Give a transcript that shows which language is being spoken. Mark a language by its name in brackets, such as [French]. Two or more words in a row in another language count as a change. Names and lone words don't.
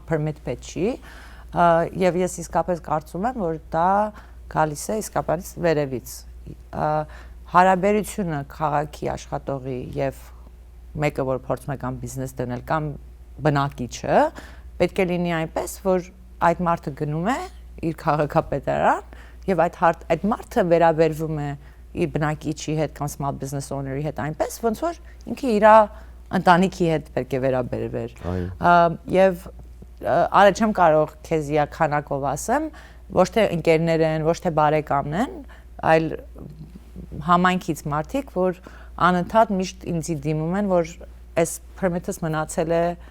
[Armenian] permit պետք չի, եւ ես իսկապես կարծում եմ, որ դա գալիս է իսկապես վերևից։ Հարաբերությունը քաղաքի աշխատողի եւ մեկը, որ փորձում է կամ բիզնես դնել կամ բնակիչը, պետք է լինի այնպես, որ այդ մարդը գնում է իր քաղաքապետարան եւ այդ մարդը վերաբերվում է իր բնակիչի հետ կամ [English] small business owner- [Armenian] ի հետ այնպես, ոնց որ ինքը իր ընտանիքի հետ պետք է վերաբերվեր։ Եվ արը չեմ կարող քեզ քանակով ասեմ, ոչ թե ընկերներ են, ոչ թե բարեկամն են, այլ համայնքից մարդիկ, որ անընդհատ միշտ ինձի դիմում են, որ այս permit-ս մնացել է